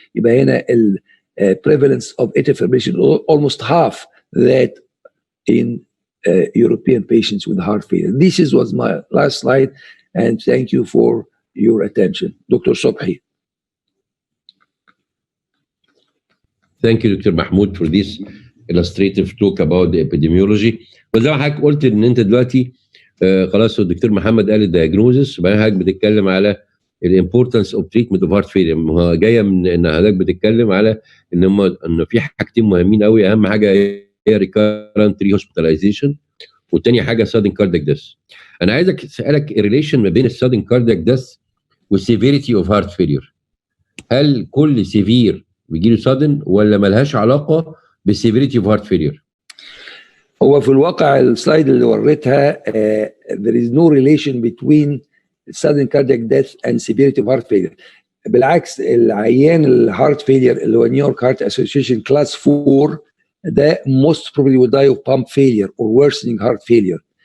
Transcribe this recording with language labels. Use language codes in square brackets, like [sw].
[ar] يبقى هنا ال [en] prevalence of atrial fibrillation almost half that in European patients with heart failure. This was my last slide, and thank you for your attention. Dr. Sobhi. Thank you, Dr. Mahmoud, for this illustrative talk about the epidemiology. [ar] وزي ما حضرتك قلت ان انت دلوقتي خلاص الدكتور محمد قال الدياجنوزس، وبعدين حضرتك بتتكلم على الامبورتنس اوف تريتمنت اوف هارت فيلير. جايه من ان حضرتك بتتكلم على ان في حاجتين مهمين قوي. اهم حاجه هي ريكارنت ري هوسبيتاليزيشن، والتاني حاجه سادن كاردياك ديث. انا عايزك اسالك الريليشن ما بين السادن كاردياك ديث والسيفيريتي اوف هارت فيلير. هل كل سيفير بيجي له سادن ولا ملهاش علاقه بالسيفيريتي اوف هارت فيلير؟ هو في الواقع السلايد اللي وريتها [en] there is no relation between sudden cardiac death and severity of heart failure. [ar] بالعكس العيان الهارت فيلير اللي هو نيويورك هارت اسوشيشن كلاس 4 ده [en] most probably will die of pump failure or worsening heart failure.